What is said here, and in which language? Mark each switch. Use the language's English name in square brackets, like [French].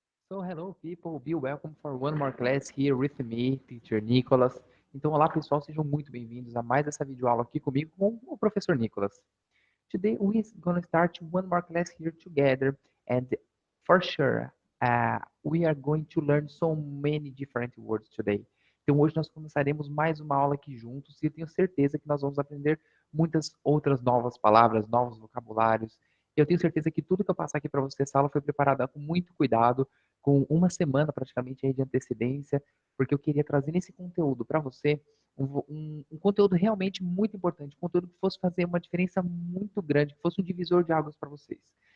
[English] So hello people, be welcome for one more class here with me, Teacher Nicholas. [Portuguese] Então, olá pessoal, sejam muito bem-vindos a mais essa videoaula aqui comigo com o professor Nicholas. [English] Today we're gonna start one more class here together, and for sure, we are going to learn so many different words today. [Portuguese] Então hoje nós começaremos mais uma aula aqui juntos e eu tenho certeza que nós vamos aprender muitas outras novas palavras, novos vocabulários. Eu tenho certeza que tudo que eu passar aqui para você, essa aula foi preparada com muito cuidado, com uma semana praticamente aí de antecedência, porque eu queria trazer esse conteúdo para você um conteúdo realmente muito importante, um conteúdo que fosse fazer uma diferença muito grande, que fosse um divisor de águas para vocês.